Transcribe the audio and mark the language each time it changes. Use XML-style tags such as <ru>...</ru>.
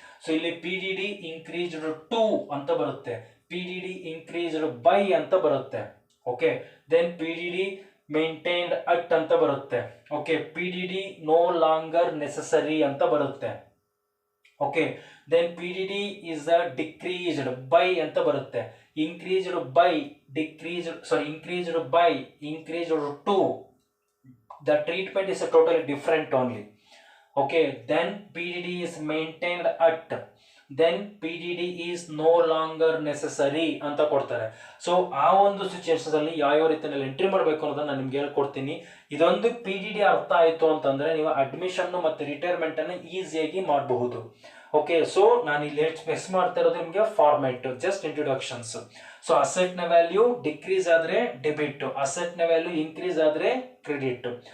<kn>So ಇಲ್ಲಿ PDD increased to ಅಂತ ಬರುತ್ತೆ, PDD ಇನ್ಕ್ರೀಸ್ಡ್ ಬೈ ಅಂತ ಬರುತ್ತೆ. Okay, then PDD maintained at ಅಂತ ಬರುತ್ತೆ. Okay, PDD no longer necessary ಅಂತ ಬರುತ್ತೆ. Okay, then PDD is decreased by ಅಂತ ಬರುತ್ತೆ.</kn> <en>Increased by, increased by, increased to. The treatment is totally different only. Okay, then PDD is maintained at, then PDD is no longer necessary</en> <kn>ಅಂತ ಕೊಡ್ತಾರೆ. So ಆ ಒಂದು situations ಅಲ್ಲಿ ಯಾವ ರೀತಿಯಲ್ಲಿ entry ಮಾಡಬೇಕು ಅನ್ನೋದನ್ನ ನಾನು ನಿಮ್ಗೆ ಹೇಳ್ಕೊಡ್ತೀನಿ. ಇದೊಂದು PDD ಅರ್ಥ ಆಯ್ತು ಅಂತಂದ್ರೆ ನೀವು ಅಡ್ಮಿಷನ್ ಮತ್ತೆ ರಿಟೈರ್ಮೆಂಟ್ ಅನ್ನು ಈಸಿಯಾಗಿ ಮಾಡಬಹುದು. ಓಕೆ, ಸೊ ನಾನು ಇಲ್ಲಿ ಎಕ್ಸ್ ಮಾಡ್ತಾ ಇರೋದು ನಿಮಗೆ format, just introductions. So asset ನ ವ್ಯಾಲ್ಯೂ ಡಿಕ್ರೀಸ್ ಆದ್ರೆ ಡೆಬಿಟ್, ಅಸೆಟ್ ನ ವ್ಯಾಲ್ಯೂ ಇನ್ಕ್ರೀಸ್ ಆದ್ರೆ ಕ್ರೆಡಿಟ್.</kn>